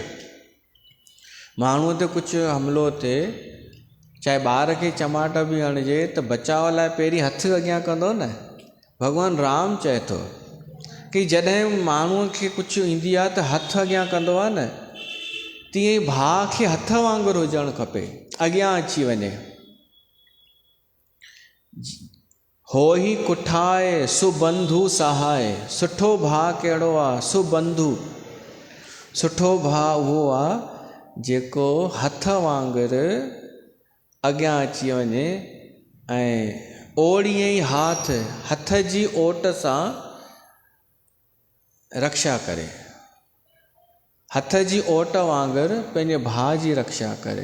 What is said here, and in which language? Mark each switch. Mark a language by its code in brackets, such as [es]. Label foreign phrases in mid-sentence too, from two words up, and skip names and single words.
[sd] माण्हूअ ते कुझु हमिलो थिए, चाहे ॿार खे चमाट बि हणिजे, त बचाव लाइ पहिरीं हथु अॻियां कंदो न। भॻवानु राम चए थो कि जॾहिं माण्हूअ खे कुझु ईंदी आहे त हथु अॻियां कंदो आहे न, तीअं ई भाउ खे हथ वांगुरु हुजणु खपे, अॻियां अची वञे। [awa] हो ही कुठाए सुबंधु सहाय। [sd] सुठो भाउ कहिड़ो आहे? सुबंधु। सुठो भाउ उहो आहे जेको हथ वांगुरु अॻियां अची वञे ऐं ओड़ीअ ई हथ जी ओट सां रक्षा करे, हथ जी ओट वांगुरु पंहिंजे भाउ जी रक्षा करे।